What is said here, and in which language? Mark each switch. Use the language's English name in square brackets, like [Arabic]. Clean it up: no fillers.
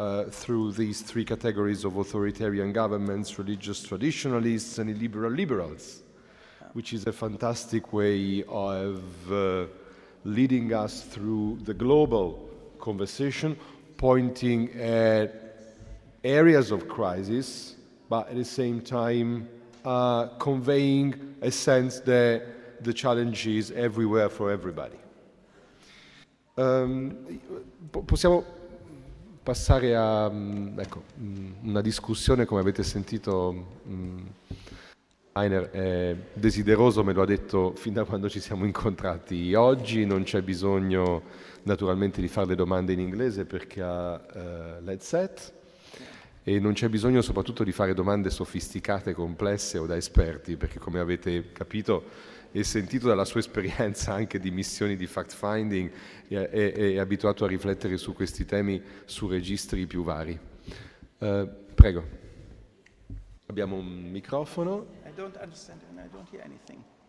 [English] through these three categories of authoritarian governments, religious traditionalists and illiberal liberals, which is a fantastic way of leading us through the global conversation, pointing at areas of crisis, but at the same time conveying a sense that the challenge is everywhere for everybody. [Italian] Possiamo passare a una discussione, come avete sentito. Heiner è desideroso, me lo ha detto fin da quando ci siamo incontrati. Oggi non c'è bisogno naturalmente di fare le domande in inglese perché ha l'headset e non c'è bisogno soprattutto di fare domande sofisticate, complesse o da esperti, perché come avete capito e sentito dalla sua esperienza anche di missioni di fact-finding è abituato a riflettere su questi temi su registri più vari. Prego. Abbiamo un microfono. [English] I don't understand and I don't hear anything.